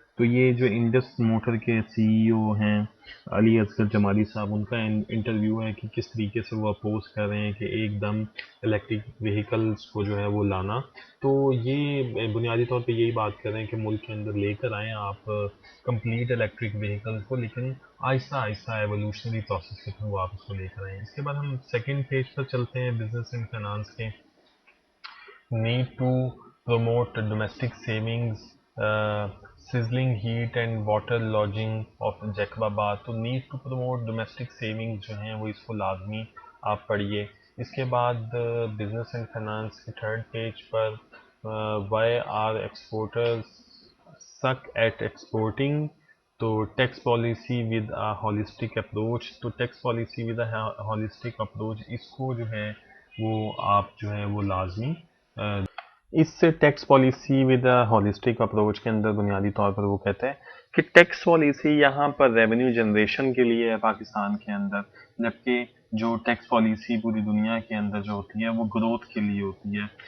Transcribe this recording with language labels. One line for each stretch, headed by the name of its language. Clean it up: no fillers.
Urdu: تو یہ جو انڈس موٹر کے CEO ہیں علی اصغر جمالی صاحب, ان کا انٹرویو ہے کہ کس طریقے سے وہ اپوز کر رہے ہیں کہ ایک دم الیکٹرک وہیکلز کو جو ہے وہ لانا. تو یہ بنیادی طور پہ یہی بات کر رہے ہیں کہ ملک کے اندر لے کر آئیں آپ کمپلیٹ الیکٹرک وہیکلز کو, لیکن آہستہ آہستہ ایوولوشنری پروسیس کے تھرو آپ اس کو لے کر آئیں. اس کے بعد ہم سیکنڈ پیج پر چلتے ہیں بزنس اینڈ فائنانس کے.
English: need to promote domestic savings, sizzling heat and water lodging of Jacobabad.
Urdu: تو
English: need to promote domestic savings
Urdu: جو ہیں وہ اس کو لازمی آپ پڑھیے. اس کے بعد بزنس اینڈ فائنانس کے third page per
English: why are exporters suck at exporting.
Urdu: تو tax policy with
English: a holistic approach.
Urdu: تو tax policy with
English: a holistic approach
Urdu: اس کو جو ہے وہ آپ جو ہے وہ لازمی اس سے tax policy with holistic approach کے اندر بنیادی طور پر وہ کہتے ہیں کہ ٹیکس پالیسی یہاں پر ریونیو جنریشن کے لیے ہے پاکستان کے اندر, جبکہ جو ٹیکس پالیسی پوری دنیا کے اندر جو ہوتی ہے وہ گروتھ کے لیے ہوتی ہے.